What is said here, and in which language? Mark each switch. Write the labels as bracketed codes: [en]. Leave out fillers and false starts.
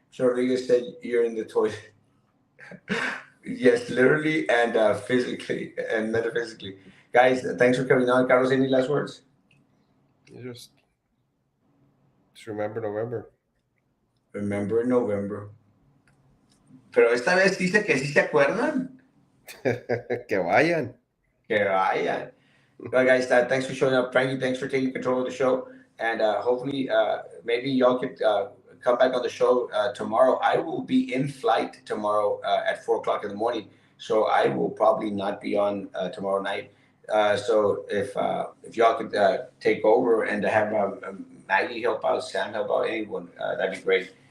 [en] So Rodriguez said you're in the toilet. Yes, literally and physically and metaphysically. Guys, thanks for coming on. Carlos, any last words? You just remember November. Remember in November. [es] Pero esta vez dice que sí se acuerdan. Que vayan. Que vayan. [en] Well, guys, thanks for showing up. Frankie, thanks for taking control of the show. And hopefully, maybe y'all could come back on the show tomorrow. I will be in flight tomorrow at 4 o'clock in the morning. So I will probably not be on tomorrow night. So if y'all could take over and have Maggie help out, Sam help out, anyone, that'd be great.